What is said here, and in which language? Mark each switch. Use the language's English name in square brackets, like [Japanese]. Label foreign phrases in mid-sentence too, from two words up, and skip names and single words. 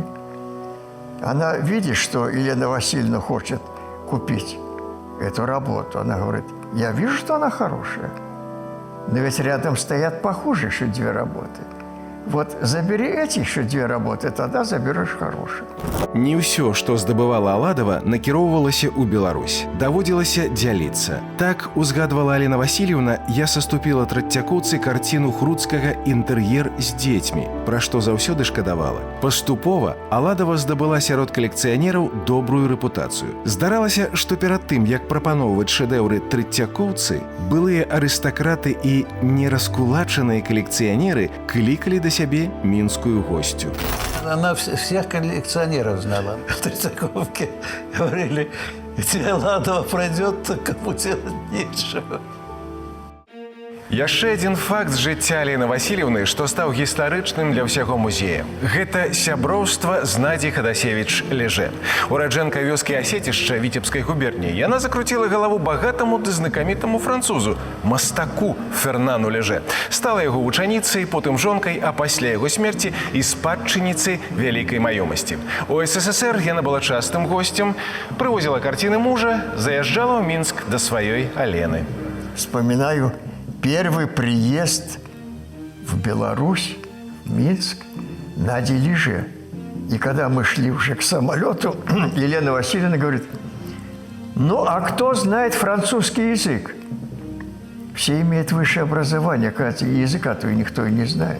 [Russian] Она видит, что Елена Васильевна хочет купить эту работу. Она говорит, я вижу, что она хорошая, но ведь рядом стоят похожие еще 2 работы. Вот забери эти еще 2 работы, тогда заберешь хорошие. [Belarusian] Не ўсё, што здабывала Аладава, накіроўвалася ў Беларусь. Даводзілася дзяліцца. Так, узгадвала Алена Васильевна, я саступіла траццякоўцы карціну Хруцкага «Інтэр'ер з дзецьмі», пра што заўсёды шкадавала. Паступова Аладава здабыла сярод калекцыянераў добрую рэпутацыю. Здаралася, што перад тым, як прапаноўваць шэдэўры траццякоўцы, былыя арыстакраты і нераскулачаныя калекцыянеры клікалі да сябе мінскую госцю. [Russian] Она всех коллекционеров знала. В Тридцаковке говорили, если Аладова пройдет, то кому делать нечего. [Belarusian] Яшчэ адзін факт з жыцця Алены Васильевны, што стаў гістарычным для ўсяго музея. Гэта сяброўства з Надзей Хадасевіч-Леже. Ураджэнка вёскі Асецішча Віцебскай губерніі. Яна закруціла галаву багатаму ды знакамітаму французу, мастаку Фернану Леже. Стала яго вучаніцай, потым жонкай, а пасля яго смерці і спадчыніцай вялікай маёмасці. У СССР яна была частым госцем, прывозіла карціны мужа, заязджала ў Мінск да сваёй Алены. [Russian] Вспоминаю первый приезд в Беларусь, в Минск, Нади Леже. И когда мы шли уже к самолету, Елена Васильевна говорит, ну, а кто знает французский язык? Все имеют высшее образование, кажется, языка-то никто и не знает.